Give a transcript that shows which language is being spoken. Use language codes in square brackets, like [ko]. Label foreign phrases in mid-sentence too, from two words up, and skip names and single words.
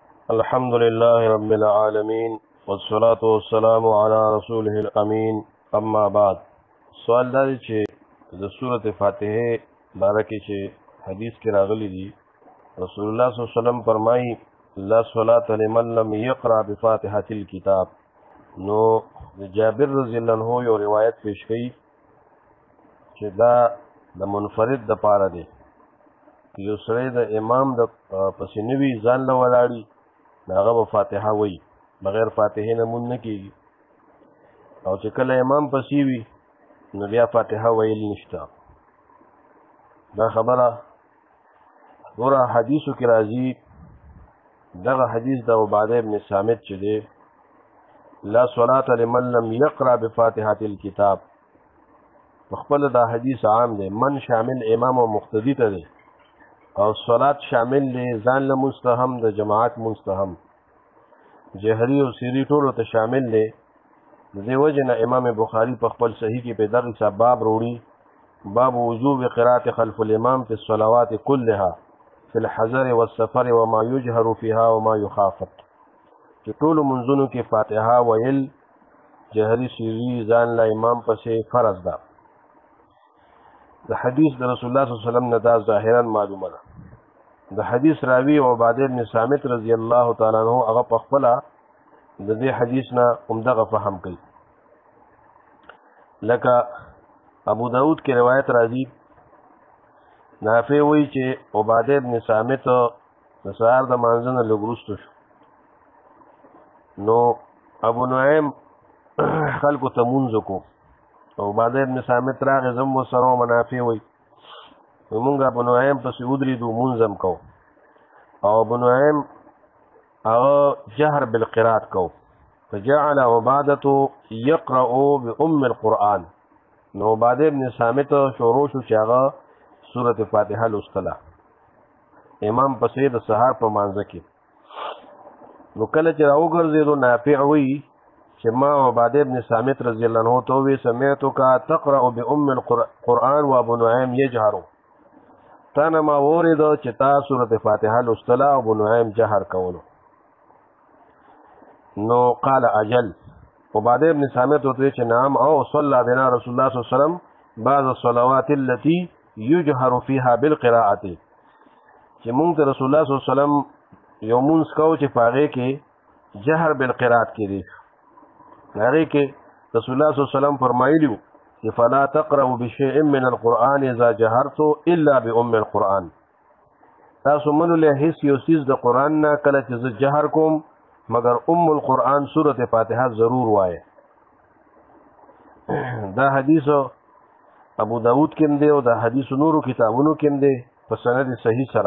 [ar] الحمد لله رب العالمين والصلاة والسلام على رسوله الأمين اما بعد. [ps] سوال دا دی چې د سورة فاتحه باره کې چې حدیث کې راغلی دی، رسول الله [ar] صلی الله علیه وسلم [ps] فرمایي [ar] لا صلاة لمن لم يقرأ بفاتحة الكتاب. [ps] نو جابر [ar] رضی الله عنه [ps] یو روایت پیش کړي چې دا د منفرد د پاره دی، یو سړی د امام د پسې نه وي ځان له ولاړي هغه به فاتحه وایي، بغیر فاتحې نه مونځ نه کېږي، او چې کله امام پسې وي نو بیا فاتحه ویل نشته. دا خبره ګوره حدیثو کې راځي، دغه حدیث د عباده ابن صامت چې دی [ar] لا صلاة لمن لم يقرأ بفاتحة الكتاب، [ps] خپل دا حدیث عام دی، من شامل امام او مقتدی ته دی، او صلات شامل دی ځان له مستهم د جماعت مستهم، جهري او سری ټولو ته شامل دی. د دې وجه نه امام بخاري په خپل صحیح کې په دغه باب وروړي، [ar] باب وجوب قراءة خلف الامام في الصلوات كلها في الحضر والسفر وما يجهر فيها وما يخافت، [ps] چې ټولو منځونو کې فاتحه ویل جهري سری ځان له امام پسې فرض ده. د حدیث د رسول الله [ar] صلی الله علیه وسلم [ps] نه دا ظاهرا معلومه ده. د حدیث راوی عباده ابن صامت [ar] رضی الله تعالی عنہ [ps] هغه په خپل د دې حدیث نه عمدغه فهم کوي. لکه ابو داود کې روایت راځي، نافع وایي چې عباده ابن صامت د سهار د مانځه نه لږ وروسته شو، نو ابو نعیم خلکو ته مونځ وکړو، او عباده ابن صامت راغی، زم ورسره منافع وایي مونږ ابو نعیم پسې ودرېدو مونځ هم کوو، او ابو نعیم هغه [ar] جهر بالقرات [ps] کو، [ar] فجعل عبادة يقرأ بأم القرآن. [ps] نو عباده ابن صامت شروع شو چې هغه سورة فاتحه لوستله امام پسې د سهار په مانځه کې. نو کله چې راوګرځېدو نافع وایي چې ما عباده ابن صامت [ar] رضی الله عنه [ps] ته وی [ar] سمعتك تقرأ بأم القرآن وابو نعیم يجهر، [ps] تا نه ما واورېده چې تا سورة فاتحه لوستله او ابو نعیم جهر کولو. [ar] نو قال اجل، عباده ابن صامت [ps] ورته چې [ar] نعم، او صلى بنا رسول الله صلی الله علیه وسلم بعض الصلوات التي يجهر فيها بالقراءة، [ps] چې مونږ ته رسول الله [ar] صلی الله علیه وسلم [ps] یو مونځ کوو چې په هغې کې [ar] جهر بالقراءت [ps] کې دی، هغې کې رسول الله [ar] صلی الله علیه وسلم [ps] فرمایلي وو چې [ar] فلا تقرأوا بشيء من القرآن اذا جهرت الا بأم القرآن، [ps] تاسو منو له هیڅ یو څیز د قرآن نه کله چې زه جهر کوم مگر ام القرآن سورة فاتحه ضرور وایه. دا حدیث ابو داود کې دی او دا حدیث نورو کتابونو کې دی په سند صحیح سره.